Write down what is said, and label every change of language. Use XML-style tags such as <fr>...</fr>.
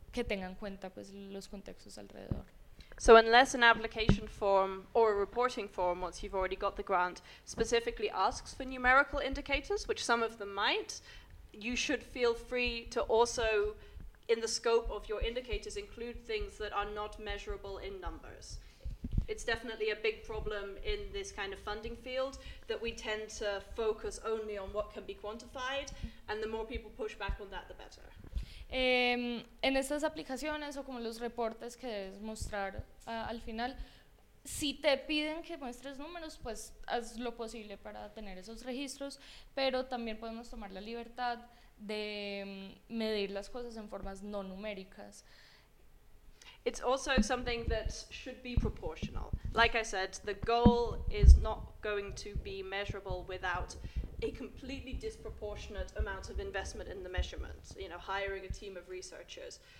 <es>que tenga en cuenta pues los contextos alrededor.</es> <en>So unless an application form or a reporting form, once you've already got the grant, specifically asks for numerical indicators, which some of them might, you should feel free to also, in the scope of your indicators, include things that are not measurable in numbers. It's definitely a big problem in this kind of funding field that we tend to focus only on what can be quantified, and the more people push back on that, the better.</en> <es>En estas aplicaciones o como los reportes que debes mostrar al final, si te piden que muestres números, pues haz lo posible para tener esos registros, pero también podemos tomar la libertad de medir las cosas en formas no numéricas.</es> <en>It's also something that should be proportional. Like I said, the goal is not going to be measurable without a completely disproportionate amount of investment in the measurement, you know, hiring a team of researchers.</en>